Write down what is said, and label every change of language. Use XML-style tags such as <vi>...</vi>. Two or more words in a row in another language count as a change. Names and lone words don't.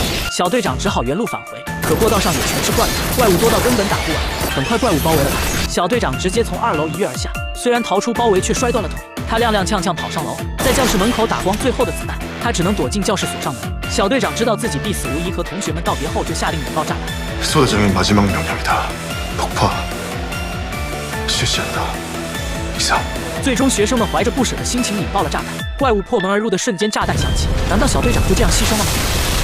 <zh>小队长只好原路返回，可过道上也全是怪物，怪物多到根本打不完。很快怪物包围了他，小队长直接从2楼一跃而下，虽然逃出包围，却摔断了腿。他踉踉跄跄跑上楼，在教室门口打光最后的子弹，他只能躲进教室锁上门。小队长知道自己必死无疑，和同学们道别后就下令引爆炸弹。</zh> <ko>소대장의 마지막 명령이다. 폭파. 실시한다. 이상.</ko> <zh>最终学生们怀着不舍的心情引爆了炸弹，怪物破门而入的瞬间，炸弹响起。难道小队长就这样牺牲了吗？</zh>